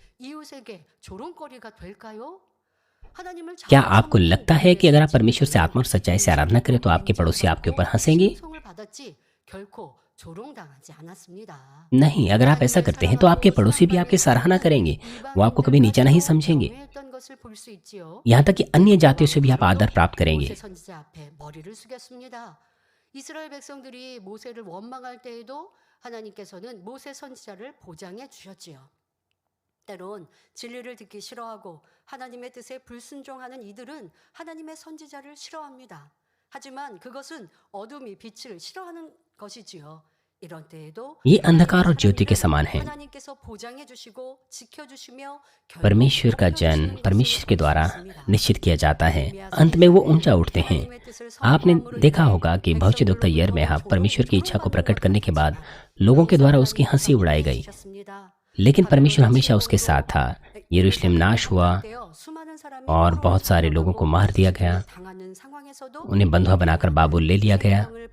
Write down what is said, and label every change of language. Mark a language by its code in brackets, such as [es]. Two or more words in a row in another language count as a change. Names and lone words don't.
[hi] क्या आपको लगता है कि अगर आप परमेश्वर से आत्मा और सच्चाई से आराधना करें तो आपके पड़ोसी आपके ऊपर हंसेंगे? नहीं, अगर आप ऐसा करते हैं तो आपके पड़ोसी भी आपकी सराहना करेंगे, वो आपको कभी नीचा नहीं समझेंगे। यहाँ तक कि अन्य जातियों से भी आप आदर प्राप्त करेंगे। [ko] 이스라엘 백성들이 모세를 원망할 때에도 하나님께서는 모세 선지자를 보장해 주셨지요. 때론 진리를 듣기 싫어하고 하나님의 뜻에 불순종하는 이들은 하나님의 선지자를 싫어합니다. 하지만 그것은 어둠이 빛을 싫어하는 것이지요. 이런 때에도 [hi] ये अंधकार और ज्योति के समान है। [ko] 하나님께서 보장해 주시고 지켜 주시며 [hi] परमेश्वर का जन परमेश्वर के द्वारा निश्चित किया जाता है, अंत में वो ऊंचा उठते हैं। आपने देखा होगा कि भविष्यद्वक्ता यिर्मयाह परमेश्वर की इच्छा को प्रकट करने के बाद लोगों के द्वारा उसकी हंसी उड़ाई गई, लेकिन परमेश्वर हमेशा उसके साथ था। यरूशलेम नाश हुआ और बहुत सारे लोगों को मार दिया गया, उन्हें बंधुआ बनाकर बाबुल ले लिया गया।